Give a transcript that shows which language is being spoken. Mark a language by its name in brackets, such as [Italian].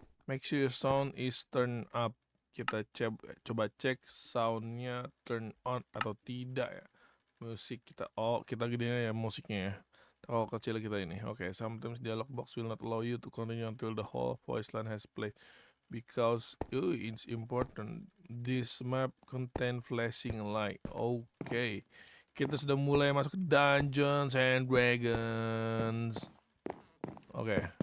[English] Make sure your sound is turned up. [Indonesian] Kita coba cek soundnya turn on atau tidak ya. Musik kita gedein ya musiknya ya. Kalau kecil kita ini. [English] Oke, sometimes dialog box will not allow you to continue until the whole voice line has played because it's important. This map contain flashing light. Oke. [Indonesian] Kita sudah mulai masuk ke Dungeons and Dragons. Oke.